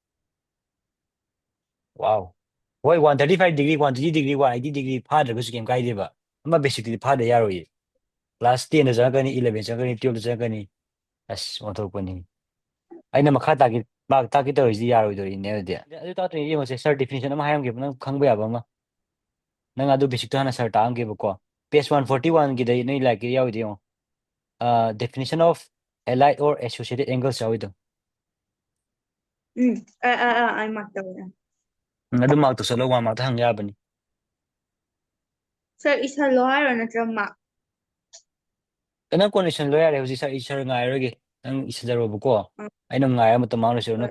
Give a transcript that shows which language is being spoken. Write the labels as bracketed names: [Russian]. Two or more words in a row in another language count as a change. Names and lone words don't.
[Manipuri] ꯋꯥꯎ ꯍꯣꯏ 135 ꯗꯤꯒ꯭ꯔꯤ 120 ꯗꯤꯒ꯭ꯔꯤ 180 ꯗꯤꯒ꯭ꯔꯤ ꯐꯥꯗ꯭ꯔꯒꯁꯨ ꯀꯩꯝ ꯀꯥꯏꯗꯦꯕ ꯑꯃ ꯕꯦꯁꯤꯛꯇꯨꯗꯤ ꯐꯥꯗ ꯌꯥꯔꯣꯏꯌꯦ ꯀ꯭ꯂꯥꯁ 10ꯗ ꯆꯪꯉꯛꯀꯅꯤ 11 ꯆꯪꯉꯛꯀꯅꯤ 12ꯗ ꯆꯪꯉꯛꯀꯅꯤ ꯑꯁ ꯑꯣꯟꯊꯣꯛꯄꯅꯤ ꯑꯩꯅ ꯃꯈꯥ ꯇꯥꯛꯀꯦ ꯇꯧꯔꯤꯁꯤꯗꯤ ꯌꯥꯔꯣꯏꯗꯣꯔꯤꯅꯦ ꯑꯗꯨꯗꯤ ꯑꯗꯨ ꯇꯥꯛꯇꯣꯏꯅꯦ ꯌꯦꯡꯉꯣꯁꯦ [English] sir definition [Manipuri] ꯑꯃ ꯍꯥꯏꯔꯝꯒꯦꯕ ꯅꯪ ꯈꯪꯕ ꯌꯥꯕ ꯑꯃ ꯅꯪ ꯑꯗꯨ ꯕꯦꯁꯤꯛꯇꯣ ꯍꯥꯟꯅ ꯁꯔ ꯇꯥꯛꯑꯝꯒꯦꯕꯀꯣ ꯄꯦꯖ 141ꯒꯤꯗ ꯅꯣꯏ ꯂꯥꯏꯔꯤꯛꯀꯤꯗ ꯌꯥꯎꯋꯤꯗꯣ ꯌꯦꯡꯉꯣ [English] definition of allied or associated angles [Manipuri] ꯌꯥꯎꯋꯤꯗꯣ ꯑꯩ ꯃꯥꯛ ꯇꯧꯋꯦ ꯑꯗꯨ ꯃꯥꯔꯛꯇ ꯆꯠꯂ 1 ꯃꯥꯔꯛꯇ ꯍꯪ ꯌꯥꯕꯅꯤ ꯁꯥꯔ ꯏꯁꯜꯂꯣ ꯍꯥꯏꯔꯣ ꯅꯠꯇ꯭ꯔ ꯃꯥꯛ ꯅꯪ ꯀꯣꯟꯅ ꯏꯁꯜꯂꯣ ꯌꯥꯔꯦ ꯍꯧꯖꯤꯛ ꯁꯔ ꯉꯥꯏꯔꯔꯣꯏꯒꯦ ꯅꯪ ꯏꯁꯤꯟꯖꯔꯣꯕꯀꯣ ꯑꯩꯅ ꯉꯥꯏꯔ ꯃꯇꯝ ꯃꯥꯡꯉꯁꯨ ꯅꯪ